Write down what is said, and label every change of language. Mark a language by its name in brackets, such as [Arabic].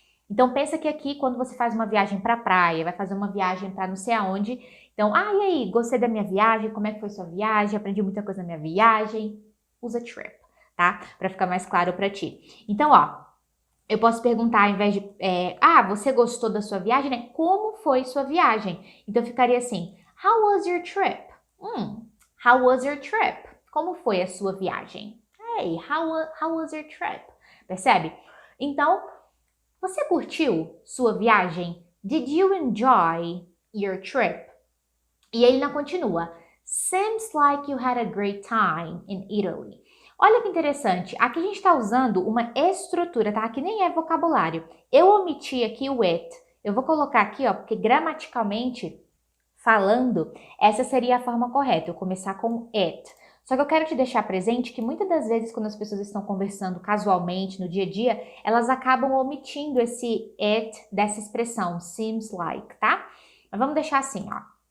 [Portuguese] Então, pensa que aqui, quando você faz uma viagem pra praia, vai fazer uma viagem pra não sei aonde. Então, e aí, gostei da minha viagem, como é que foi sua viagem? Aprendi muita coisa na minha viagem. Usa trip, tá? Pra ficar mais claro pra ti. Então, ó, eu posso perguntar, ao invés de, você gostou da sua viagem, né? Como foi sua viagem? Então, ficaria assim, [English] how was your trip? How was your trip? [Portuguese] Como foi a sua viagem? [English] Hey, how was your trip? [Portuguese] Percebe? Então, você curtiu sua viagem? [English] Did you enjoy your trip? [Portuguese] E ele não continua. [English] Seems like you had a great time in Italy. [Portuguese] Olha que interessante, aqui a gente está usando uma estrutura, tá? Que nem é vocabulário. Eu omiti aqui o it. Eu vou colocar aqui, ó, porque gramaticalmente falando, essa seria a forma correta, eu começar com it. Só que eu quero te deixar presente que muitas das vezes quando as pessoas estão conversando casualmente, no dia a dia, elas acabam omitindo esse it dessa expressão, seems like, tá? Mas vamos deixar assim, ó.